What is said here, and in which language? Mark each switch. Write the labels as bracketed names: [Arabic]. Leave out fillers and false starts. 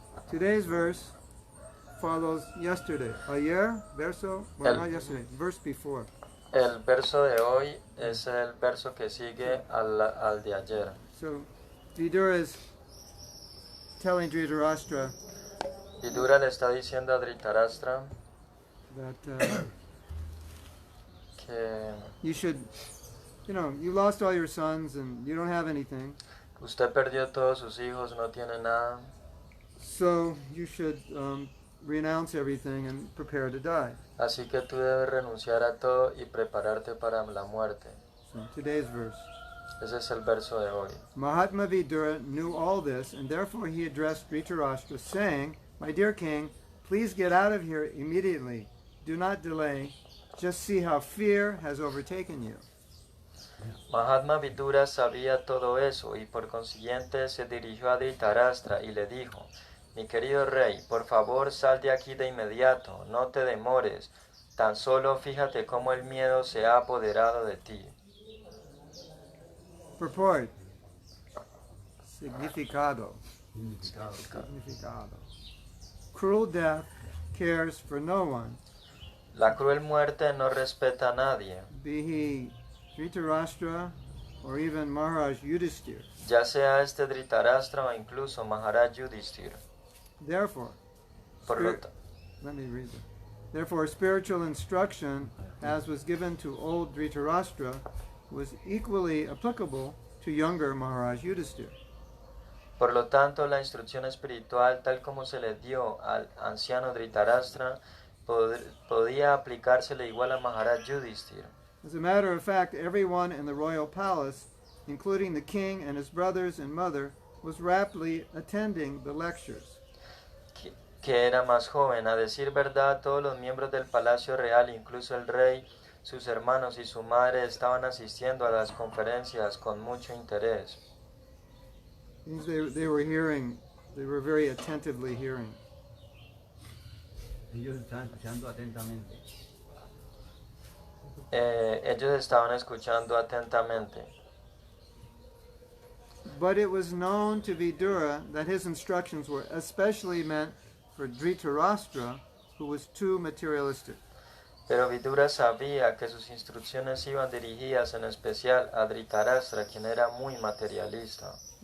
[English] Today's verse follows yesterday. [Spanish] Ayer, verso, [English] well, not yesterday, verse before. [Spanish] El verso de hoy es el verso que sigue al de ayer. [English] So, Vidura is telling Dhṛtarāṣṭra [Spanish] Vidura le está diciendo a Dhṛtarāṣṭra [English] that [Spanish] que [English] you should, you lost all your sons and you don't have anything. [Spanish] usted perdió todos sus hijos, no tiene nada. [English] So you should renounce everything and prepare to die. [Spanish] Así que tú debes renunciar a todo y prepararte para la muerte. [English] So today's verse. [Spanish] Ese es el verso de hoy. [English] Mahātmā Vidura knew all this, and therefore he addressed Dhṛtarāṣṭra, saying, "My dear king, please get out of here immediately. Do not delay. Just see how fear has overtaken you." [Spanish] Mahātmā Vidura sabía todo eso y por consiguiente se dirigió a Dhṛtarāṣṭra y le dijo: Mi querido rey, por favor sal de aquí de inmediato, no te demores, tan solo fíjate cómo el miedo se ha apoderado de ti. [English] Purport. [Spanish] Significado. Significado. [English] Cruel death cares for no one, [Spanish] La cruel muerte no respeta a nadie, [English] be he Dhṛtarāṣṭra or even Maharaj Yudhisthira. [Spanish] ya sea este Dhṛtarāṣṭra o incluso Maharaj Yudhishthira. [English] Therefore, [Spanish] Por lo ta- [English] let me read it. Therefore, spiritual instruction, as was given to old Dhṛtarāṣṭra, was equally applicable to younger Maharaj Yudhisthira. [Spanish] Por lo tanto, la instrucción espiritual, tal como se le dio al anciano Dhṛtarāṣṭra, podía aplicársele igual a Maharaj Yudhishthira. [English] As a matter of fact, everyone in the royal palace, including the king and his brothers and mother, was raptly attending the lectures. [Spanish] Que era más joven. A decir verdad, todos los miembros del Palacio Real, incluso el rey, sus hermanos y su madre, estaban asistiendo a las conferencias con mucho interés. [English] Means they were hearing, they were very attentively hearing. [Spanish] Ellos están escuchando atentamente. Ellos estaban escuchando atentamente. [English] But it was known to Vidura that his instructions were especially meant for Dhṛtarāṣṭra, who was too materialistic. [Spanish] Pero Vidura sabía que sus instrucciones iban dirigidas en especial a Dhṛtarāṣṭra, quien era muy materialista.